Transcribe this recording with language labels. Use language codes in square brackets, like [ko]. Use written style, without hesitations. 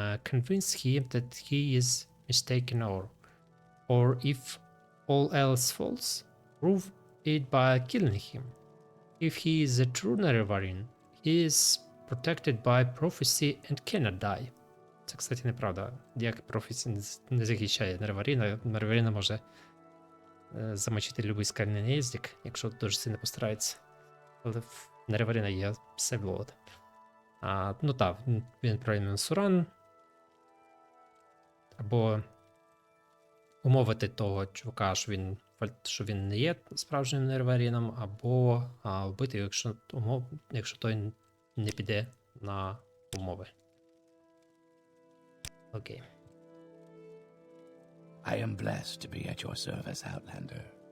[en] Convince him that he is mistaken, or if all else falls, prove it by killing him. If he is a true Nerevarian, he is protected by prophecy and cannot die. [uk] Це, кстати, неправда. Як професія не захищає Нереваріна, Нереваріна може замочити любий скальний наїздик, якщо дуже сильно постарається. Але в Нереваріна є Всеволод. Ну так, він правильно Суран. Або умовити того чувака, що він не є справжнім Нереваріном, або вбити, якщо той не піде на умови. Окей. [en] I am blessed to be at your service, Outlander.